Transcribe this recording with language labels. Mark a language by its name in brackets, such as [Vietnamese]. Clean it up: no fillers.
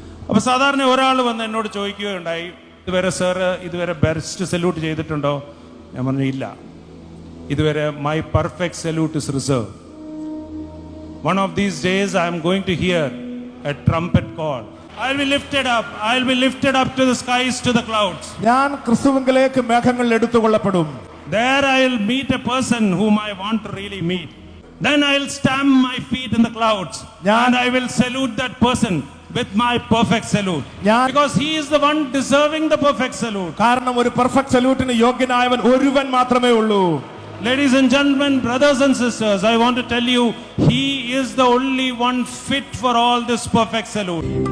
[Malayalam] അപ്പോൾ സാധാരണ ഒരാൾ വന്ന് എന്നോട് ചോദിക്കുകയുണ്ടായി, ഇതുവരെ സാറ് ഇതുവരെ ബെസ്റ്റ് സല്യൂട്ട് ചെയ്തിട്ടുണ്ടോ? ഞാൻ പറഞ്ഞു ഇല്ല, ഇതുവരെ [English] My perfect salute is reserve. One of these days I'm going to hear a trumpet call. I'll be lifted up. I'll be lifted up to the skies, to the clouds. [Malayalam] ഞാൻ ക്രിസ്തുവിലേക്ക് മേഘങ്ങളിൽ എടുത്തുകൊള്ളപ്പെടും. [English] There I'll meet a person whom I want to really meet. Then I'll stamp my feet in the clouds and I will salute that person with my perfect salute. Because he is the one deserving the perfect salute. [Malayalam] കാരണം ഒരു perfect സല്യൂട്ടിന് യോഗ്യനായവൻ ഒരുവൻ മാത്രമേ ഉള്ളൂ. [English] Ladies and gentlemen, brothers and sisters, I want to tell you, he is the only one fit for all this perfect salute.